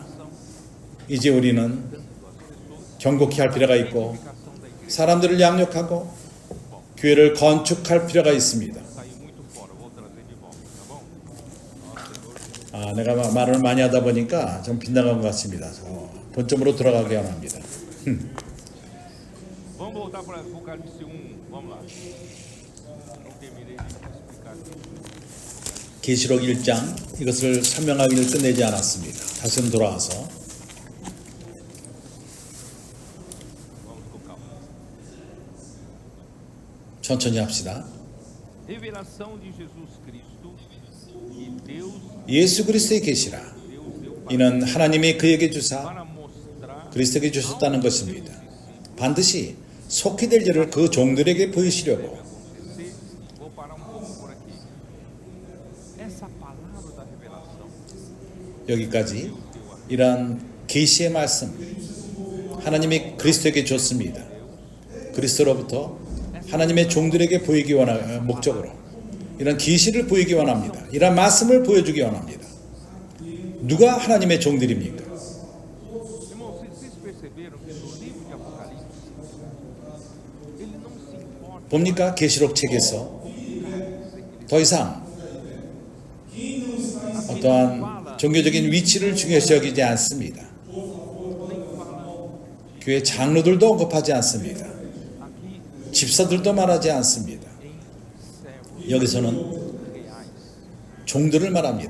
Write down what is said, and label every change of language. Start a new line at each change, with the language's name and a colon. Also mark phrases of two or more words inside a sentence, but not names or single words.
Korean: 이제 우리는 경고케 할 필요가 있고 사람들을 양육하고 교회를 건축할 필요가 있습니다. 내가 말을 많이 하다 보니까 좀 빗나간 것 같습니다. 본점으로 돌아가게 합니다.
Portuguese: Vamos voltar para Apocalipse 1. Vamos lá. Não terminei de explicar aqui.
Korean: 계시록 1장, 이것을 설명하기를 끝내지 않았습니다. 다시 돌아와서
Portuguese: Vamos com calma.
Korean: 천천히 합시다.
Portuguese: Revelação de Jesus Cristo e Deus
Korean: 예수 그리스도의 계시라. 이는 하나님이 그에게 주사
Portuguese: para mostrar
Korean: 그리스도에게 주셨다는 것입니다. 반드시 속히 될 일을 그 종들에게 보이시려고.
Portuguese: Vou parar pouco por aqui. Essa palavra da revelação
Korean: 여기까지 이러한 계시의 말씀, 하나님이 그리스도에게 줬습니다. 그리스도로부터 하나님의 종들에게 보이기 원하는 목적으로 이런 계시를 보이기 원합니다. 이런 말씀을 보여주기 원합니다. 누가 하나님의 종들입니까?
Portuguese: Irmãos, vocês perceberam que no livro de
Korean: 봅니까? 계시록 책에서 더 이상 어떠한 종교적인 위치를 중요시 여기지 않습니다. 교회 장로들도 언급하지 않습니다. 집사들도 말하지 않습니다. 여기서는 종들을 말합니다.